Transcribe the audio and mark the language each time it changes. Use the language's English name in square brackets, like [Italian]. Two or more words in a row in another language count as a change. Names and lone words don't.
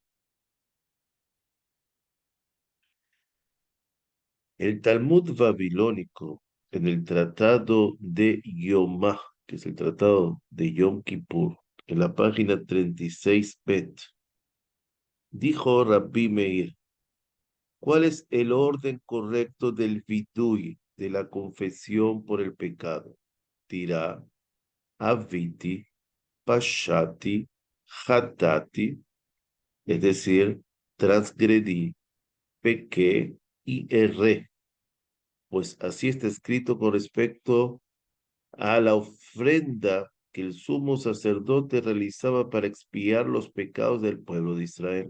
[Spanish] El Talmud babilónico, en el tratado de Yomá, que es el tratado de Yom Kippur, en la página 36 bet, dijo Rabbi Meir, ¿cuál es el orden correcto del vidui, de la confesión por el pecado? Dirá, [Hebrew] עויתי, פשעתי, חטאתי, [Spanish] es decir, transgredí, pequé y erré. Pues así está escrito con respecto a la ofrenda que el sumo sacerdote realizaba para expiar los pecados del pueblo de Israel.